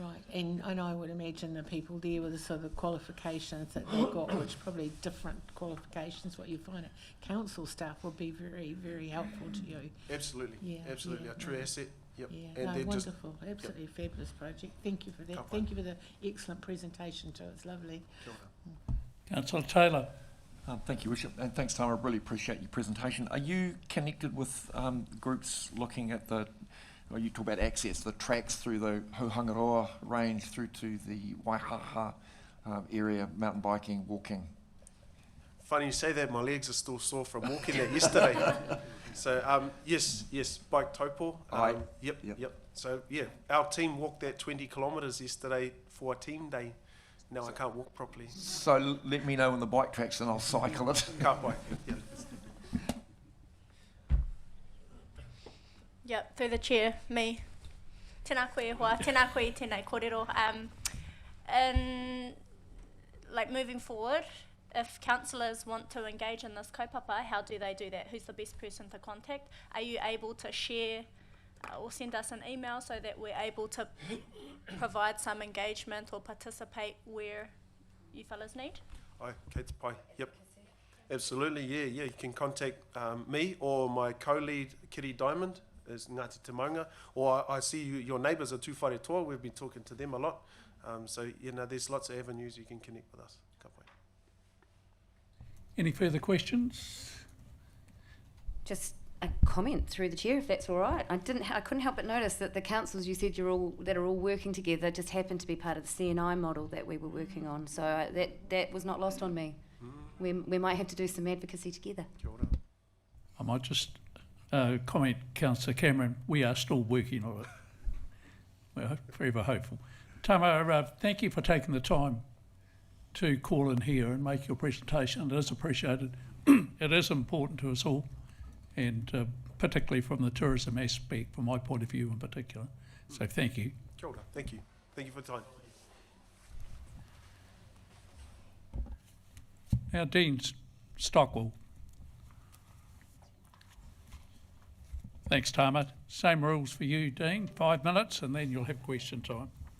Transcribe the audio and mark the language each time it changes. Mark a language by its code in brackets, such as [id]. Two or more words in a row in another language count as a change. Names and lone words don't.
[en] Right, and I would imagine the people there with the sort of qualifications that they've got, which probably different qualifications, what you find at council staff would be very, very helpful to you. Absolutely. Yeah, Absolutely. yeah, a true no. asset. Yep. Yeah, And no, they're just wonderful, absolutely fabulous project. Thank you for that. [mi] Ka pai. [en] Thank you for the excellent presentation too, it's lovely. [mi] kia ora. [en] Councillor Taylor. Thank you, Bishop, and thanks, Tama. I really appreciate your presentation. Are you connected with groups looking at you talk about access, the tracks through the Taupo-Kaingaroa range through to the Waihaha area, mountain biking, walking? Funny you say that, my legs are still sore from walking that yesterday. So, yes, bike Taupō. Aye. Yep. So, yeah, our team walked that 20 kilometres yesterday for a team day. Now I can't walk properly. So let me know on the bike tracks and I'll cycle it. [mi] Ka pai. [en] Yeah. Yep, through the chair, me. [mi] Tēnā koe hoa, tēnā koe tēnei kōrero. [en] And like moving forward, if councillors want to engage in this kaupapa, how do they do that? Who's the best person to contact? Are you able to share or send us an email so that we're able to provide some engagement or participate where you fellas need? [mi] Ai, kei te pai. [en] Yep. Absolutely, yeah. You can contact me or my co-lead, Kitty Diamond, is Ngāti Te Maunga, or I see your neighbours are Tūwhare Toa. We've been talking to them a lot. So, there's lots of avenues you can connect with us. [mi] Ka pai. [en] Any further questions? Just a comment through the chair, if that's all right. I couldn't help but notice that the councils you said are all working together just happened to be part of the CNI model that we were working on. So that was not lost on me. We might have to do some advocacy together. [mi] Kia ora. [en] I might just comment, Councillor Cameron, we are still working on it. We're forever hopeful. Tama, thank you for taking the time to call in here and make your presentation. It is appreciated. It is important to us all, and particularly from the tourism aspect, from my point of view in particular. So thank you. [mi] Kia ora. [en] Thank you. Thank you for the time. Now, Dean Stockwell. Thanks, Tama. Same rules for you, Dean. 5 minutes, and then you'll have question time.